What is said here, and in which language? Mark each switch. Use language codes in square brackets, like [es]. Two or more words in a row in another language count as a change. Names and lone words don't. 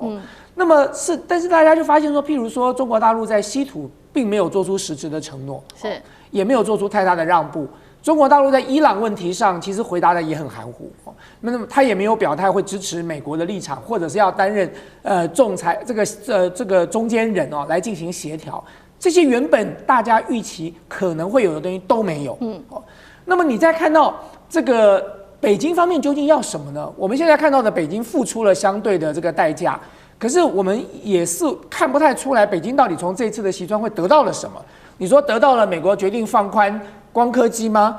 [zh] 那麼但是大家就發現說，譬如說中國大陸在稀土並沒有做出實質的承諾，也沒有做出太大的讓步。中國大陸在伊朗問題上其實回答的也很含糊，那麼他也沒有表態會支持美國的立場，或者是要擔任仲裁這個中間人哦來進行協調。這些原本大家預期可能會有的東西都沒有。那麼你再看到這個北京方面究竟要什麼呢？我們現在看到的北京付出了相對的這個代價，可是我們也是看不太出來北京到底從這次的習川會得到了什麼。你說得到了美國決定放寬光刻機嗎？